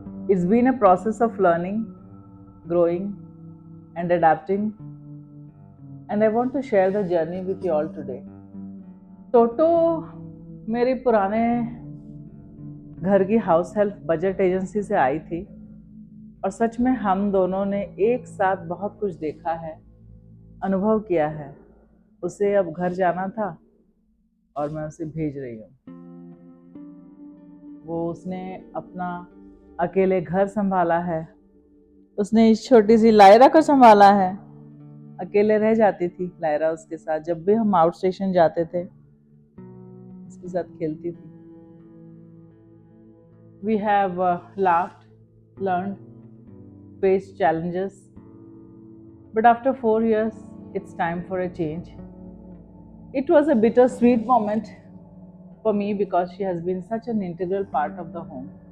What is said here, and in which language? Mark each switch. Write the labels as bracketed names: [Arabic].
[English] It's been a process of learning, growing and adapting, and I want to share the journey with you all today. [Hindi] टोटो मेरे पुराने घर की house help budget agency से आई थी और सच में हम दोनों ने एक साथ बहुत कुछ देखा है, अनुभव किया है. उसे अब घर जाना था और मैं उसे भेज रही हूँ. उसने अपना अकेले घर संभाला है. उसने इस छोटी सी लायरा को संभाला है. अकेले रह जाती थी लायरा उसके साथ. जब भी हम आउट स्टेशन जाते थे उसके साथ खेलती थी. [English] We have laughed, learned, faced challenges, but after 4 years, it's time for a change. It was a bittersweet moment for me because she has been such an integral part of the home.